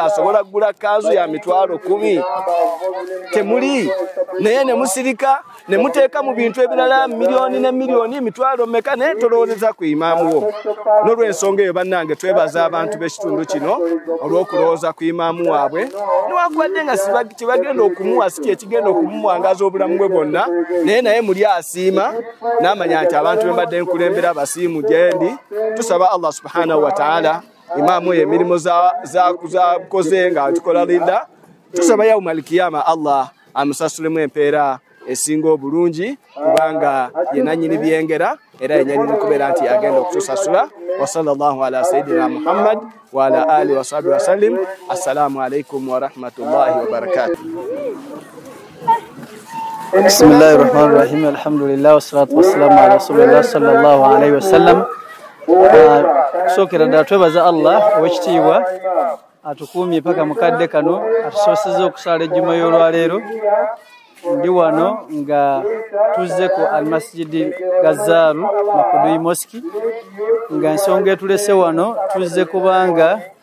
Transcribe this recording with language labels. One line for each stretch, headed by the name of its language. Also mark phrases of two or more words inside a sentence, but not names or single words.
Ganda: asobola kugula kanzu ya mitwalo 10 temuli naye ne musirika ne muteeka mu bintu ebirala miliyoni ne miliyoni mitwalo meka naye tolowooleza ku imaamu wo n'olw'ensonga eyo bannange twebaza abantu b'ekitundu kino olw'okulowooza ku imaamu waabwe newankubadde nga kibagenda okumuwa si kyekigenda okumumwangaza obulamu bwe bwonna naye muli asiima n'amanya nti abantu be mbadde nkulembera abasiimu gye ndi tusaba Allah
Arabic: سبحانه وتعالى
Ganda: imaamu oyo emirimu zakoze nga tukola linda tusaba
Arabic: يوم القيامة
Ganda: Allah amusasulemu empeera esinga obulungi kubanga ye nannyini byengera era yenyalina okubeera nti agenda okutusasula
Arabic: وصلى الله على سيدنا محمد وعلى آله وصحبه وسلم. السلام عليكم ورحمة الله وبركاته. بسم الله الرحمن الرحيم. الحمد لله والصلاة والسلام على رسول الله صلى الله عليه وسلم.
Ganda: Sokera da twebaza Allah owekitiibwa atukuumye paka mukadde kano atusobosezza okusala ejjuma y'olwaleero ndi wano nga tuzze ku almasjidi Gazaru Makudui Mosque nga ensonga etulese wano tuzze kubanga